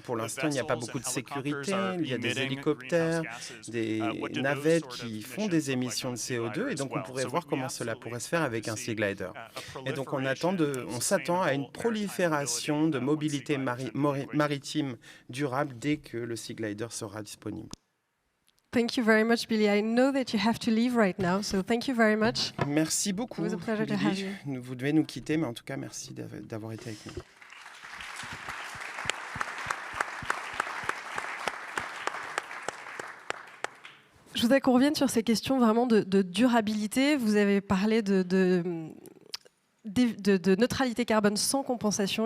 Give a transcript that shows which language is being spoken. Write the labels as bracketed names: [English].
[French] Pour l'instant, il n'y a pas beaucoup de sécurité. Il y a des hélicoptères, des navettes qui font des émissions de CO2, et donc on pourrait voir comment cela pourrait se faire avec un Sea Glider. Et donc on s'attend à une prolifération de mobilité maritime durable dès que le Sea Glider sera disponible. [English] Thank you very much, Billy. I know that you have to leave right now, so thank you very much. [French] Merci beaucoup, [English] It was a pleasure to have [French] Billy. [English] you. [French] Vous devez nous quitter, mais en tout cas, merci d'avoir été avec nous. Je voudrais qu'on revienne sur ces questions vraiment de durabilité. Vous avez parlé de neutralité carbone sans compensation.